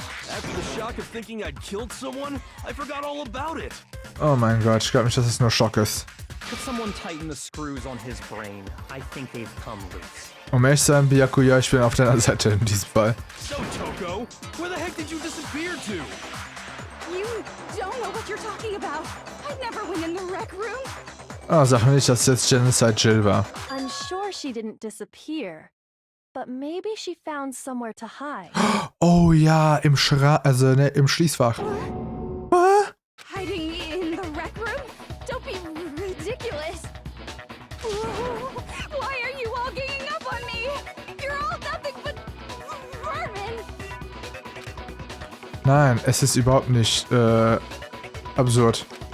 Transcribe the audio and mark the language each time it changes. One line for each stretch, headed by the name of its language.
English: After the shock of thinking I'd killed someone, I forgot all about it.
German: Oh mein Gott, ich glaube nicht, dass es nur Schock ist.
English: Could someone tighten the screws on his brain? I think they've come loose.
German: Um ehrlich zu sein, Byakuya, ich bin auf deiner Seite in diesem Fall.
English: So, Toko, where the heck did you disappear to? You don't know what you're talking about. I never went in the rec room.
German: Oh, sag mir nicht, dass jetzt Genocide Jill war.
English: I'm sure she didn't disappear, but maybe she found somewhere to hide.
German: Oh ja, im im Schließfach.
English: Hiding in the rec room? Don't be ridiculous. Why are you all ganging up on me? You're all nothing but vermin.
German: Nein, es ist überhaupt nicht absurd.